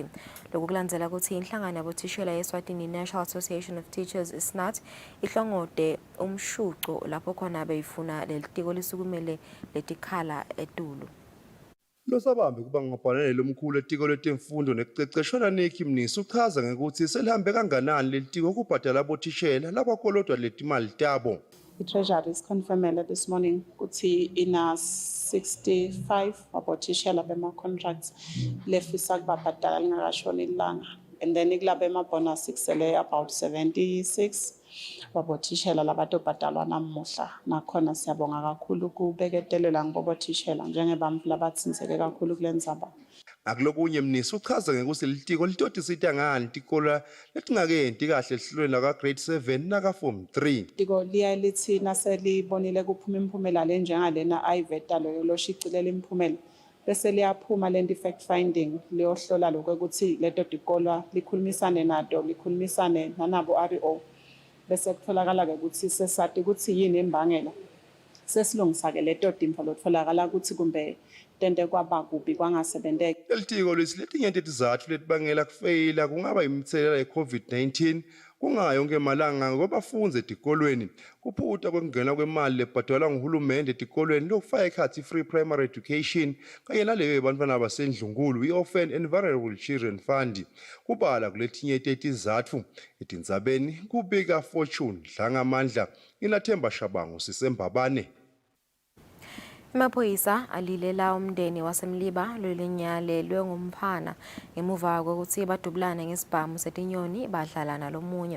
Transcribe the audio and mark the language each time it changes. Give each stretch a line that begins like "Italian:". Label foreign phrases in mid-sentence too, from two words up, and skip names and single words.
Swati: Lokhu kulandzela ukuthi inhlangano yabothishela yeSwatini National Association of Teachers ISNAT ihlongode umshuco lapho khona beyifuna lelitiko lisukumele letikhala etulu. Losabambe kuba ngumabhalane lomkhulu etiko letemfundo nekuceceshwa Naniki Mnisi uchaza ngokuthi selihambe kanganani lelitiko kubhadala abothishela labakolodwa letimali tabo. I-Treasury
English: is confirmed this morning
Swati: ukuthi ina 65 abothishela bema-contracts lefisa kubabhadala lingakashoni ilanga.
English: And then
Swati: ikulaba ema-bonus kusele about 76 babothishela labatobhadalwa namuhla. Nakhona siyabonga kakhulu kubeketelela ngibobothishela njengebamvu labatsinzeke kakhulu kule ndzaba. Akulokunye Mnisi uchaza ngokuthi litiko litodisita ngani tikola letingakenti kahle ehlelweni laka grade 7 naka form 3. Tiko liya lithi naselibonile kuphuma imphumela lenjengalena ayiveta lo loshicilela imphumela. Bese liyaphuma le
English: fact finding
Swati: liyohlola lokho ukuthi leto tikolwa likhulumisane nato likhulumisane nanabo RO bese kutholakala ke ukuthi sesati ukuthi yini imbangela sesilungisa ke leto timfa lotholakala ukuthi kumbe tente kwaba kubi kwangasebenteki. Lelitiko letinye tetizathu letibangela kufeyila kungaba imithelela ye-COVID-19 kungayo yonke malanga ngobafunzi etikolweni kuphuta kwengena kwemali lebhadalwa nguhulumende etikolweni lokufaka ekhathi
English: free primary education
Swati: kanye naleyo bantwana abasendlungulu i-Orphan and Vulnerable Children Fund kubala kuletinye tetizathu etindzabeni kubika Fortune Dlangamandla inaThemba Shabangu siseMbabane. Amaphoyisa alilela umndeni wasemliba lolinyalelwe ngumphana ngemuva kokuthi badubulane ngesibhamu setinyoni badlala nalomunye.